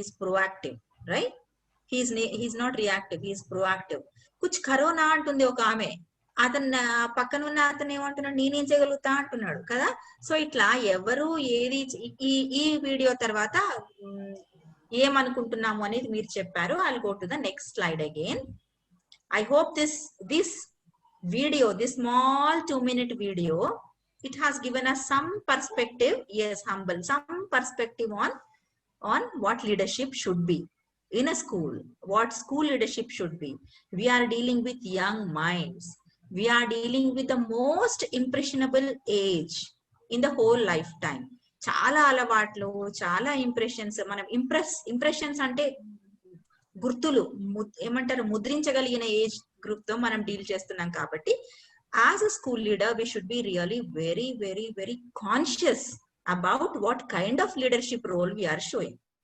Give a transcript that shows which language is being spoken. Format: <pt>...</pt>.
<en>He's proactive, right? He's not reactive, he's proactive.</en> <hi>Kuch corona</hi> <te>అంటుంది ఒక ఆమె, అతను పక్కన ఉన్న అతను ఏమంటున్నాడు, నేనేం చేయగలుగుతా అంటున్నాడు కదా. సో ఇట్లా ఎవరు ఏది ఈ వీడియో తర్వాత ఏమనుకుంటున్నాము అనేది మీరు చెప్పారు.</te> <en>I will go to the next slide again. I hope this video, this small 2-minute video, it has given us some perspective, yes, humble, some perspective on what leadership should be in a school, what school leadership should be. We are dealing with young minds. We are dealing with the most impressionable age in the whole lifetime.</en> <te>చాలా అలవాట్లు, చాలా impressions. మనం impressions అంటే గుర్తులు ఏమంటారు, ముద్రించగలిగిన age group తో మనం deal చేస్తున్నాం.</te> <en>కాబట్టి as a school leader we should be really very very very conscious about what kind of leadership role we are showing.</en>